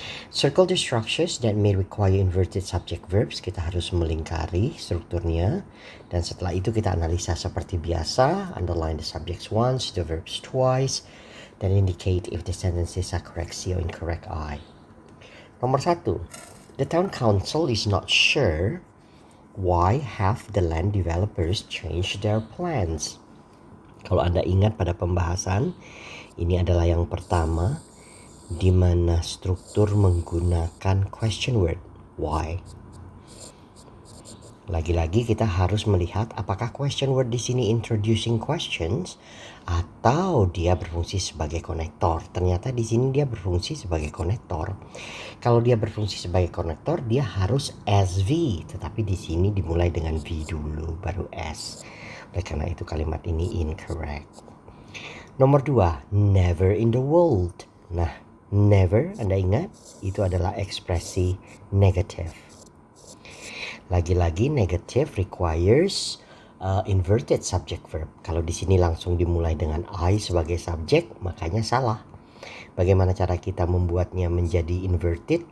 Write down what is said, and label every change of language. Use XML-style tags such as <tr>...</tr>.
<en>Circle the structures that may require inverted subject verbs.</en> <id>Kita harus melingkari strukturnya, dan setelah itu kita analisa seperti biasa.</id> <en>Underline the subjects once, the verbs twice, then indicate if the sentences are correct C or incorrect I.</en> <id>Nomor 1.</id> <en>The town council is not sure why have the land developers changed their plans.</en> <id>Kalau Anda ingat pada pembahasan, ini adalah yang pertama, di mana struktur menggunakan question word, why. Lagi-lagi kita harus melihat apakah question word di sini</id> <en>introducing questions</en> <id>atau dia berfungsi sebagai konektor. Ternyata di sini dia berfungsi sebagai konektor. Kalau dia berfungsi sebagai konektor, dia harus SV, tetapi di sini dimulai dengan V dulu baru S. Oleh karena itu kalimat ini incorrect. Nomor 2,</id> <en>never in the world.</en> <id>Nah, never, Anda ingat, itu adalah ekspresi negatif. Lagi-lagi</id> <en>negative requires inverted subject verb.</en> <id>Kalau di sini langsung dimulai dengan I sebagai subjek, makanya salah. Bagaimana cara kita membuatnya menjadi inverted?</id>